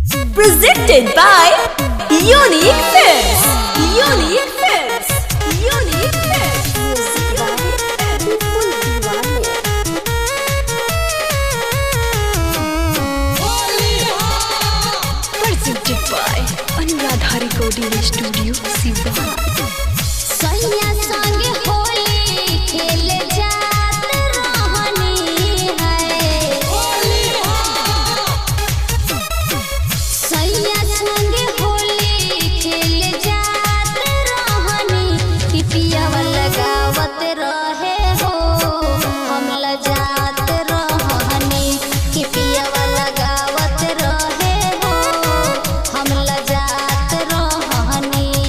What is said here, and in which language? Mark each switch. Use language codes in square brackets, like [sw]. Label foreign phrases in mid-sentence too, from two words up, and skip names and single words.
[en] Presented by Unique Films. Unique Films. Unique Films. Presented by Anuradha Recording Studio, Siva. [bho] सैया संग होली खेले जात रहनी है। सैया संग होली खेले जात रहनी कि पियावा लगावत रहे हो हम लजात रहनी कि पियावा लगावत रहे हो हम लजात रहनी।